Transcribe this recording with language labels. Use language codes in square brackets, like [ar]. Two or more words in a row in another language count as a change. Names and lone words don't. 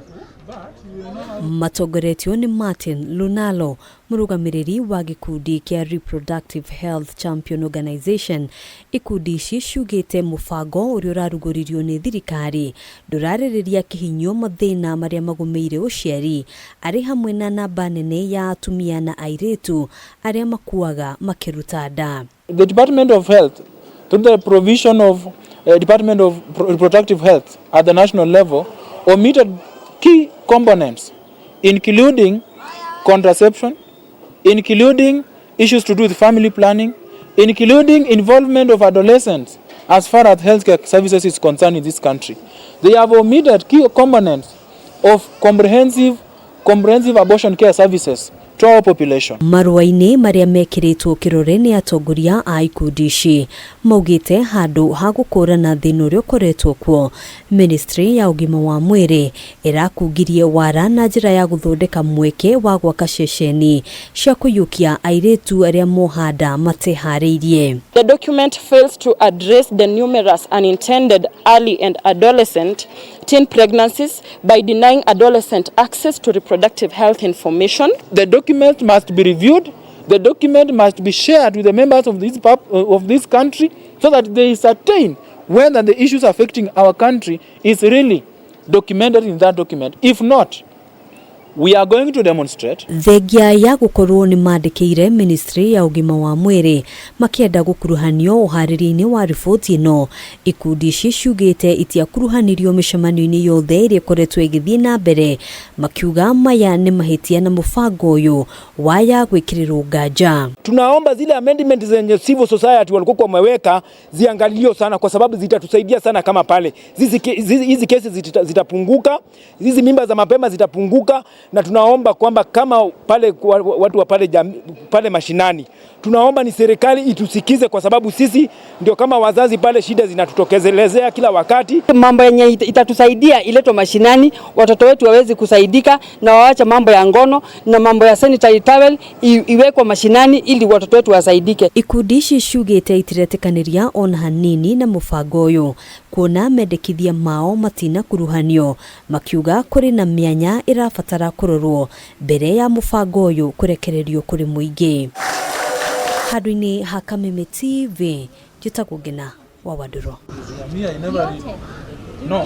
[ki] Matongoretio ni Martin Lunalo, murugamiriri wa gikundi kia Reproductive Health Champion Organization. Ikundi ici ciugite mubango uria uraruguririo ni thirikari nduraririria kihinyo mathina maria magumeire uciari ari hamwe na namba nene ya atumia na airetu aria makuaga makiruta nda. [en] The Department of Health, through the provision of Department of Reproductive Health at the national level, omitted key components, including contraception, including issues to do with family planning, including involvement of adolescents as far as healthcare services is concerned in this country. They have omitted key components of comprehensive abortion care services to our population. [ki] Marua-ini maria mekiritwo kirore ni atongoria a ikundi ici maugite handu ha gukurana thina uria ukoretwo kuo, ministry ya ugima wa mwiri irakungirie wara na njira ya guthondeka mweke wa gwaka ceceni cia kuyukia airetu aria mohanda matehariirie. [en] The document fails to address the numerous unintended early and adolescent teen pregnancies by denying adolescent access to reproductive health information. The document must be reviewed. The document must be shared with the members of this country so that they ascertain whether the issues affecting our country is really documented in that document. If not, we are going to demonstrate. [ki] Thegia ya gukorwo ni mandikire ministry ya ugima wa mwiri makienda gukuruhanio uhariri-ini wa riboti ino. Ikundi ici ciugite itiakuruhanirio micemanio-ini yothe iria ikoretwo igithie na mbere, makiuga maya ni mahitia na mubango uyu waya gwikirirwo nganja. [sw] Tunaomba zile amendments zenye [en] civil society [sw] walikuwa wameweka ziangalio sana, kwa sababu zitatusaidia sana. Kama pale hizi kesi zitapunguka, hizi mimba za mapema zitapunguka, na tunaomba kwamba kama pale watu wa pale mashinani, tunaomba ni serikali itusikize, kwa sababu sisi ndio kama wazazi pale, shida zinatutokezelezea kila wakati. Mambo yenye itatusaidia iletwe mashinani, watoto wetu waweze kusaidika na waache mambo ya ngono, na mambo ya sanitary towel iwekwe mashinani ili watoto wetu wasaidike. [ki] Ikundi ici ciugite itiretikaniria ona hanini na mubango uyu, kuona mendekithia mao matina kuruhanio, makiuga kuri na mianya irabatara kurorwo mbere ya mubango uyu kurekererio kuri muingi. Handu-ini ha Kameme TV, njitagwo Ngina wa Waduro.